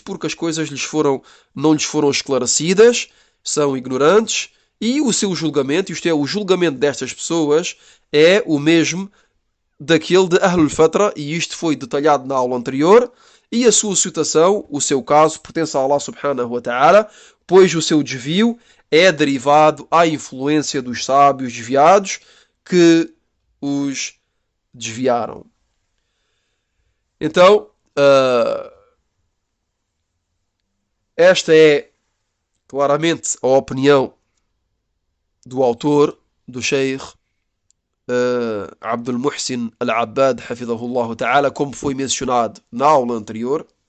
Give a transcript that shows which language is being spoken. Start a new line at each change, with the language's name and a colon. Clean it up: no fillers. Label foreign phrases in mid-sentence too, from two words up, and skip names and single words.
Portuguese: porque as coisas não lhes foram esclarecidas, são ignorantes, e o seu julgamento, isto é, o julgamento destas pessoas, é o mesmo daquele de
Arabic: أهل الفترة,
Portuguese: e isto foi detalhado na aula anterior, e a sua situação, o seu caso, pertence a Allah
Arabic: سبحانه وتعالى,
Portuguese: pois o seu desvio é derivado à influência dos sábios desviados que os desviaram. Então, esta é claramente a opinião do autor, do Sheikh Abdul Muhsin Al-Abbad,
Arabic: حفظه الله تعالى,
Portuguese: como foi mencionado na aula anterior.